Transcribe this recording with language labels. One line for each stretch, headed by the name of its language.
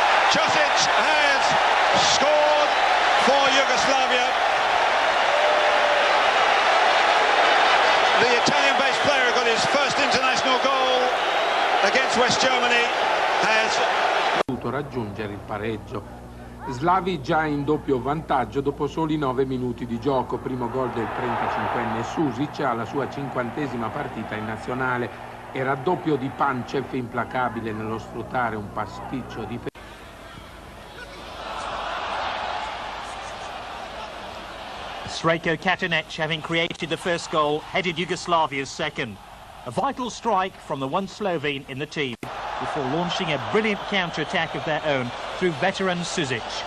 English: Josic has scored for Yugoslavia. The Italian-based player got his first international goal against West Germany, has
Italian: potuto raggiungere il pareggio. Slavi già in doppio vantaggio dopo soli 9 minuti di gioco, primo gol del 35enne Sušić alla sua 50ª partita in nazionale e raddoppio di Pančev implacabile nello sfruttare un pasticcio di
English: Srečko Katanec, having created the first goal, headed Yugoslavia's second. A vital strike from the one Slovene in the team before launching a brilliant counter-attack of their own through veteran Sušić.